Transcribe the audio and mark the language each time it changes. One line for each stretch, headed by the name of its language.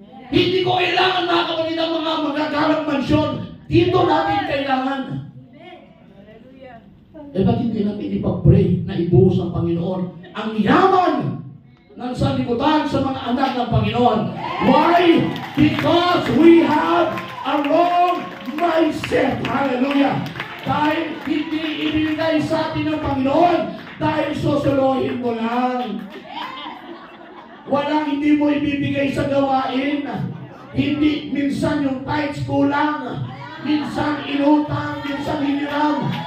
Filipino: Hindi ko kailangan mga kapatid ang mga magagarang mansyon. Dito natin kailangan. Eh bakit hindi natin ipag-pray na ibuhos ng Panginoon ang yaman ng sanlibutan sa mga anak ng Panginoon?
English: Why? Because we have a wrong mindset. Hallelujah.
Filipino: Dahil hindi ibinigay sa atin ng Panginoon, dahil susuluhin mo lang. Walang hindi mo ibibigay sa gawain. Hindi, minsan yung tithes kulang. Minsan inutang, minsan hiniram.